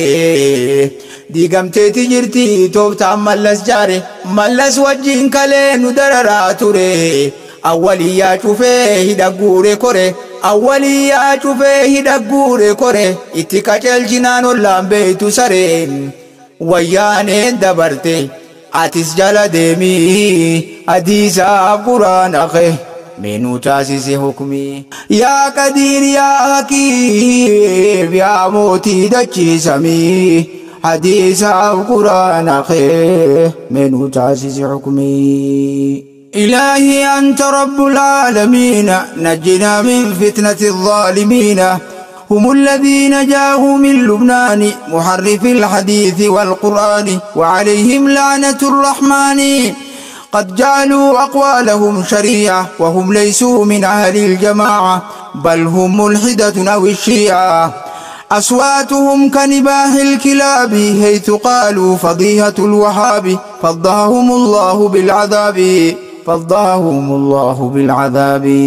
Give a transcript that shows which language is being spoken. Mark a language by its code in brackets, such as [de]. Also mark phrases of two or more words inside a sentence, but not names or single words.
[om] diigamteeti jirti tooftaan mallas jaare mallas wajjin kalee nu dararaa ture awwaliyyaa cufee hidhagguure kore awwaliyyaa cufee hidhagguure kore itti qaceelchinaan ollaan beeytu sareen wayyaaneen dabarte atis jala deemii hadiisaaf quraan akhe meenuu taasisi hukmii yaa qadiir yaa hakiim yaa mootii dachii samii hadiisaaf quraan akhe meenuu taasisi hukmii [ar] إلهي أنت رب العالمين نجنا من فتنة الظالمين هم الذين جاءوا من لبنان محرف الحديث والقرآن وعليهم لعنة الرحمن قد جعلوا أقوالهم شريعة وهم ليسوا من أهل الجماعة بل هم ملحدة أو الشيعة أصواتهم كنباح الكلاب حيث قالوا فضيحة الوهاب فضاهم الله بالعذاب فضاهم الله بالعذاب